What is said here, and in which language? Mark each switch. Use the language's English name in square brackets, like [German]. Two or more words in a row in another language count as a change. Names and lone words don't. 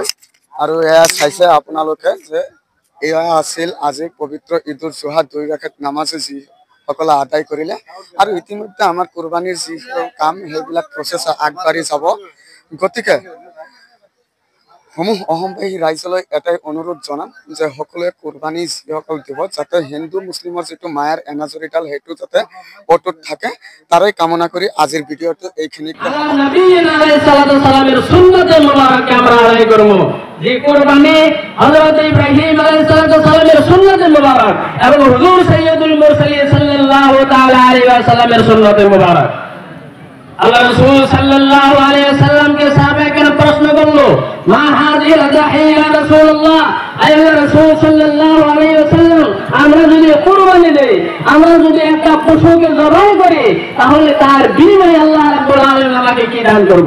[Assamese] আৰু এয়া চাইছে আপোনালোকে যে এয়া আছিল আজি পবিত্ৰ ঈদুল জুহা 2 ৰাকাত নামাজ যিসকলে আদায় কৰিলে আৰু ইতিমধ্যে আমাৰ কুৰবানীৰ যি কাম সেইবিলাক প্ৰচেছ আগবাঢ়ি যাব। গতিকে অসমবাসী ৰাইজলৈ এটাই অনুৰোধ জনাম যে সকলোৱে কুৰবানী যিসকল দিব যাতে হিন্দু মুছলিমৰ যিটো মায়াৰ এনাজৰীডাল সেইটো যাতে অটুট থাকে তাৰে কামনা কৰি আজিৰ ভিডিঅ'টো এইখিনিতে [Bangla] যে কুরবানি হযরত ইব্রাহিম [Arabic] عليه السلام [Bangla] সুন্নাতে মুবারক এবং হুজুর [Arabic] سيد المرسلين صلى الله تعالى عليه وسلم [Bangla] সুন্নাতে মুবারক। আল্লাহ রাসূল [Arabic] صلى الله عليه وسلم [Bangla] সাহাবায়ে প্রশ্ন করলো [Arabic] ما هذه الأضاحي يا رسول الله, [Bangla] আল্লাহ রাসূল [Arabic] صلى الله عليه وسلم [Bangla] আমরা যদি কুরবানি দেই, আমরা যদি একটা পশুকে জবাই করি তাহলে তার বিনিময়ে [Arabic] الله رب العالمين [Bangla] আমাকে কি দান করব?